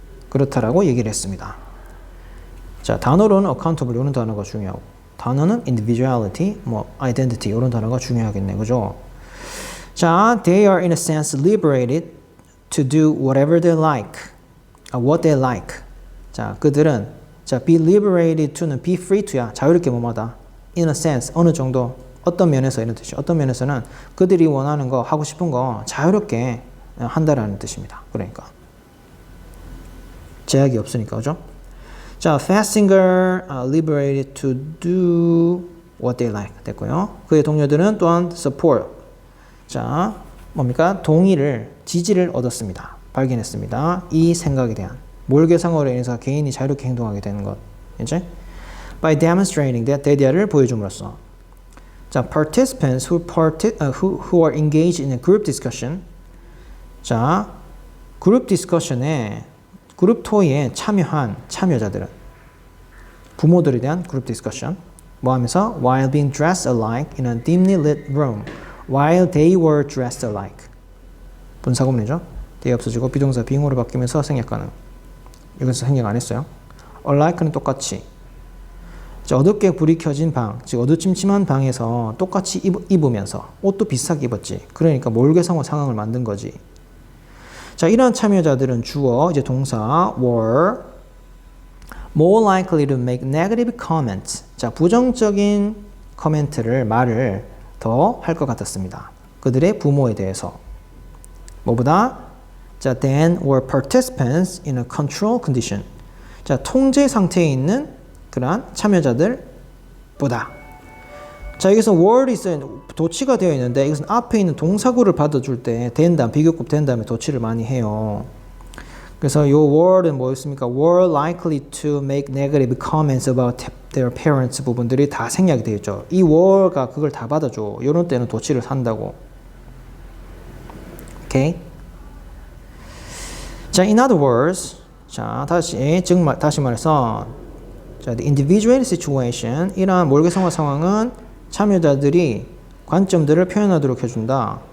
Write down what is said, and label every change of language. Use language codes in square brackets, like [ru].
[ko] 그렇다라고 얘기를 했습니다. 자, 단어로는 accountable 이런 단어가 중요하고 단어는 individuality, identity 이런 단어가 중요하겠네. 그죠? [en] 자, they are in a sense liberated to do whatever they like. what they like. [ko] 자, 그들은 자, [en] be liberated to [ko] 는 [en] be free to [ko] 야. 자유롭게 뭐마다. [en] in a sense, [ko] 어느 정도, 어떤 면에서 이런 뜻이죠. 어떤 면에서는 그들이 원하는 거, 하고 싶은 거 자유롭게 한다라는 뜻입니다. 그러니까. 제약이 없으니까, 그죠? [en] 자, Festinger liberated to do what they like. [ko] 됐고요. 그의 동료들은 또한 support. 자, 뭡니까? 동의를, 지지를 얻었습니다. 발견했습니다. 이 생각에 대한. 몰개성어로 인해서 개인이 자유롭게 행동하게 되는 것. 이제 [en] by demonstrating that [ko] 대디아를 보여줌으로써. [en] 자, participants who are engaged in a group discussion. [ko] 자, 그룹 디스커션에 그룹 토의에 참여한 참여자들은 부모들에 대한 그룹 디스커션 뭐 하면서 [en] while being dressed alike in a dimly lit room while they were dressed alike. [ko] 분사구문이죠. they 없어지고 비동사 being으로 바뀌면서 생략 가능. 여기서 생략 안 했어요. alike는 똑같이. 자, 어둡게 불이 켜진 방, 즉 어두침침한 방에서 똑같이 입으면서 옷도 비슷하게 입었지. 그러니까 몰개성어 상황을 만든 거지. 자, 이러한 참여자들은 주어, 이제 동사 [en] were more likely to make negative comments. [ko] 자, 부정적인 말을 더 할 것 같았습니다. 그들의 부모에 대해서. 뭐보다? [en] 자, than were participants in a control condition. [ko] 자, 통제 상태에 있는 그러한 참여자들보다. 자, 여기서 were이 있어요. 도치가 되어 있는데 이것은 앞에 있는 동사구를 받아줄 때 된 다음, 비교급 된 다음에 도치를 많이 해요. 그래서 이 were는 뭐였습니까? [en] were likely to make negative comments about their parents [ko] 부분들이 다 생략이 되어 있죠. 이 were가 그걸 다 받아줘. 이런 때는 도치를 산다고. 오케이? 자, [en] in other words, [ko] 자, 다시 말해서, 자, [en] the individual situation, [ko] 이러한 몰개성화 상황은 참여자들이 관점들을 표현하도록 해준다.